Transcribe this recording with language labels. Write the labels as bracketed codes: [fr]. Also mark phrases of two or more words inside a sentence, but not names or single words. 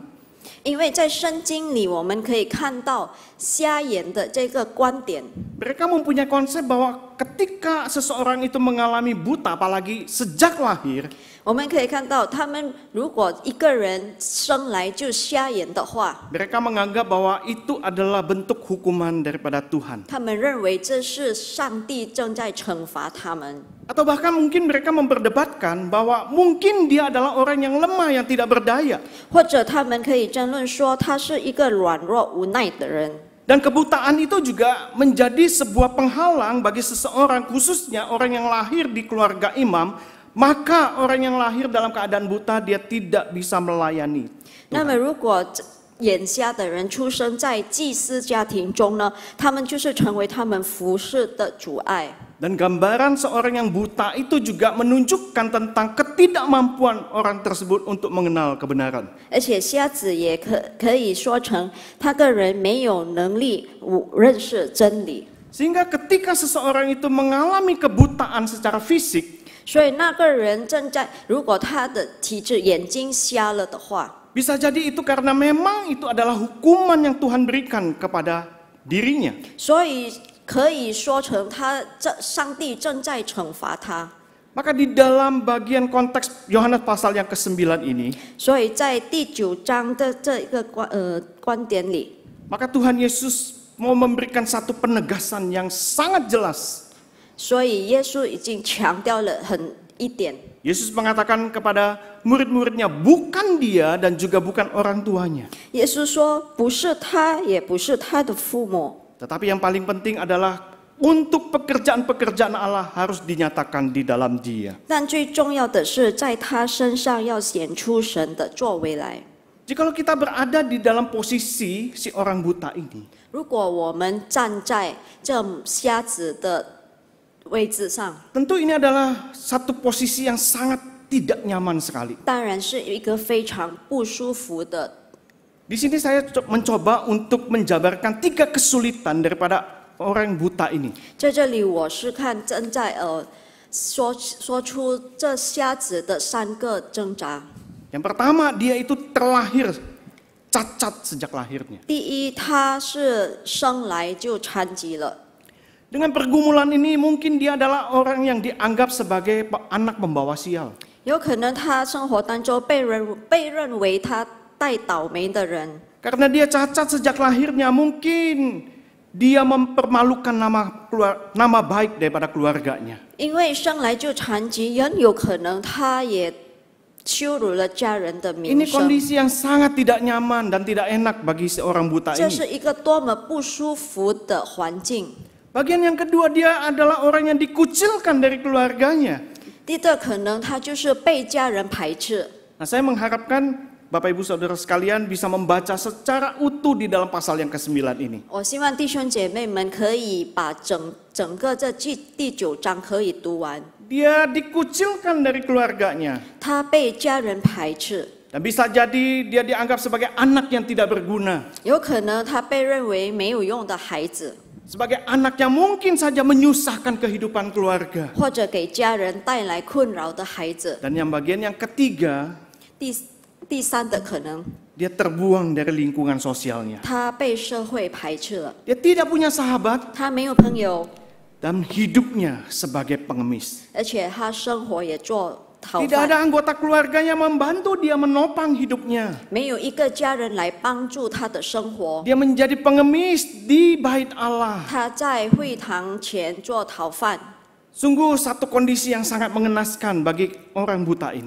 [zh] 因为在圣经里，我们可以看到瞎眼的这个观点。 [id] mereka mempunyai konsep bahwa ketika seseorang itu mengalami buta, apalagi sejak lahir, [zh] 我们可以看到，他们如果一个人生来就瞎眼的话， [id] mereka menganggap bahwa itu adalah bentuk hukuman daripada Tuhan. [zh] 他们认为这是上帝正在惩罚他们。 [id] Atau bahkan mungkin mereka memperdebatkan bahwa mungkin dia adalah orang yang lemah, yang tidak berdaya. [zh] 或者他们可以争论说，他是一个软弱无奈的人。 [id] Dan kebutaan itu juga menjadi sebuah penghalang bagi seseorang, khususnya orang yang lahir di keluarga imam. Maka orang yang lahir dalam keadaan buta, dia tidak bisa melayani. [zh] 那么，如果眼瞎的人出生在祭司家庭中呢，他们就是成为他们服侍的阻碍。 [id] Dan gambaran seorang yang buta itu juga menunjukkan tentang ketidakmampuan orang tersebut untuk mengenal kebenaran. [zh] 而且瞎子也可以说成他个人没有能力认识真理。 [id] Sehingga ketika seseorang itu mengalami kebutaan secara fisik, [zh] 所以那个人如果他的体质眼睛瞎了的话， [id] bisa jadi itu karena memang itu adalah hukuman yang Tuhan berikan kepada dirinya. [zh] 所以可以说成上帝正在惩罚他。 [id] Maka di dalam bagian konteks Yohanes pasal yang ke-9 ini, [zh] 所以在第9章的这一个观点里， [id] maka Tuhan Yesus mau memberikan satu penegasan yang sangat jelas. [zh] 所以耶稣已经强调了一点。 [id] Yesus mengatakan kepada murid-muridnya, bukan dia dan juga bukan orang tuanya. [zh] 耶稣说，不是他，也不是他的父母。 [id] Tetapi yang paling penting adalah untuk pekerjaan-pekerjaan Allah harus dinyatakan di dalam dia. [zh] 但最重要的是，在他身上要显出神的作为来。 [id] Jikalau kita berada di dalam posisi si orang buta ini, [zh] 如果我们站在这瞎子的位置上， [id] tentu ini adalah satu posisi yang sangat tidak nyaman sekali. [zh] 当然是一个非常不舒服的。 [id] Di sini saya mencoba untuk menjabarkan 3 kesulitan daripada orang buta ini. [zh] 在这里，我是看正在说出这瞎子的3个挣扎。 [id] Yang pertama, dia itu terlahir cacat sejak lahirnya. [zh] 第一，他是生来就残疾了。 [id] Dengan pergumulan ini mungkin dia adalah orang yang dianggap sebagai anak pembawa sial. [zh] 有可能他生活当中被认为他带倒霉的人， [id] Karena dia cacat sejak lahirnya, mungkin dia mempermalukan nama baik daripada keluarganya. [zh] 因为生来就残疾，很有可能他也羞辱了家人的名 [id] Ini [zh] 声。 [id] kondisi yang sangat tidak nyaman dan tidak enak bagi seorang buta [zh] 这 [id] ini. [zh] 是一个多么不舒服的环境。 [id] Bagian yang kedua, dia adalah orang yang dikucilkan dari keluarganya. [zh] 第二，可能他就是被家人排斥。 [id] Nah, saya mengharapkan Bapak Ibu Saudara sekalian bisa membaca secara utuh di dalam pasal yang ke-9 ini. [zh] 我希望弟兄姐妹们可以把整个这第9章可以读完。 [id] Dia dikucilkan dari keluarganya. [zh] 他被家人排斥， [id] Dan bisa jadi dia dianggap sebagai anak yang tidak berguna. [zh] 有可能他被认为没有用的孩子， [id] Sebagai anak yang mungkin saja menyusahkan kehidupan keluarga. [zh] 或者给家人带来困扰的孩子。 [id] Dan yang bagian yang ketiga, [zh] 第三的可能， [id] dia terbuang dari lingkungan sosialnya. [zh] 他被社会排斥了， [id] Dia tidak punya sahabat [zh] 他没有朋友， [id] dan hidupnya sebagai pengemis. [zh] 而且他生活也做讨 [id] Tidak [zh] 饭， [id] ada anggota keluarganya membantu dia menopang hidupnya. [zh] 没有一个家人来帮助他的生活。 [id] Dia menjadi pengemis di bait Allah. [zh] 他在会堂前做讨饭， [id] Sungguh satu kondisi yang sangat mengenaskan bagi orang buta ini.